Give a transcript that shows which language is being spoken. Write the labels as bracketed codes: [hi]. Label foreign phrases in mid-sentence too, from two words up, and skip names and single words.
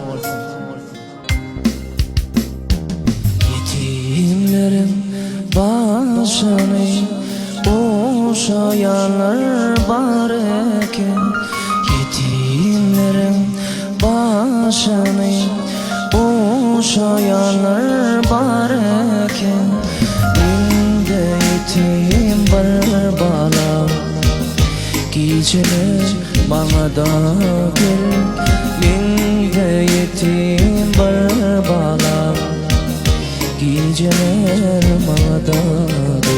[tk] Yetimlerin başyny oşayanlar bar eken, yetimlerin başyny oşayanlar bar eken, inde yetim bir balam [tr] geceler bana da gel, [tk] inde yetim bir balam [tr] geceler bana da